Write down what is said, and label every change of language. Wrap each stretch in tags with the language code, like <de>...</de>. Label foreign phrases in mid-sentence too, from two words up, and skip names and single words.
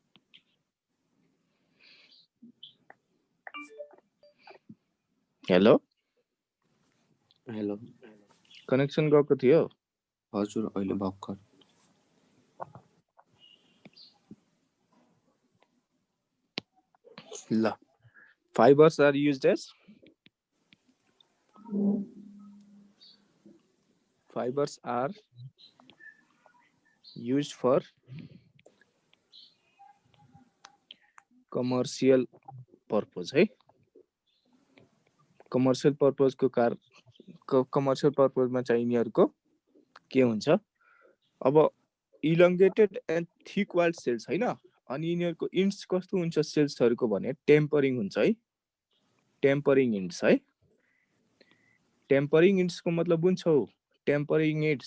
<ne>हेलो हेलो कनेक्सन गएको थियो हजुर अहिले भर्खर</ne> <en>ल fibers are used as fibers are used for commercial purpose है commercial purpose</en> <ne>को</ne> <en>commercial purpose</en> <ne>मा चाहिँ यिनीहरुको के हुन्छ अब</ne> <en>elongated and thick walled cells</en> <ne>हैन अनि यिनीहरुको इन्ड्स कस्तो हुन्छ सेल्सहरुको भने टेम्परिङ हुन्छ है</ne> <en>tapering ends</en> <ne>है</ne> <en>tapering ends</en> <ne>को मतलब बुझ्छौ टेम्परिङ</ne>